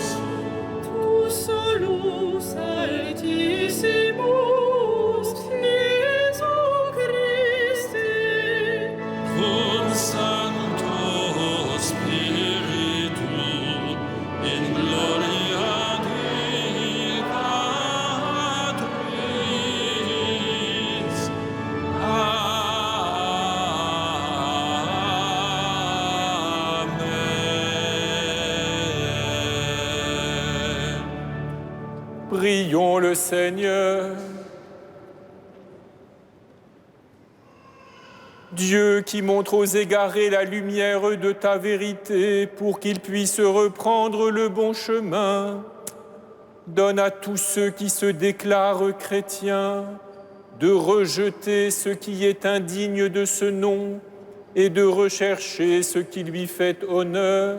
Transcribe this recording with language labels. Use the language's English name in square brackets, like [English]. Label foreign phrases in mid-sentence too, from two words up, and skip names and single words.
[Latin] tu solus altissimus, Iesu Christe, cum Sancto Spiritu, in gloria Dei Patris. Amen. [French] Prions le Seigneur. Dieu qui montre aux égarés la lumière de ta vérité pour qu'ils puissent reprendre le bon chemin, donne à tous ceux qui se déclarent chrétiens de rejeter ce qui est indigne de ce nom et de rechercher ce qui lui fait honneur.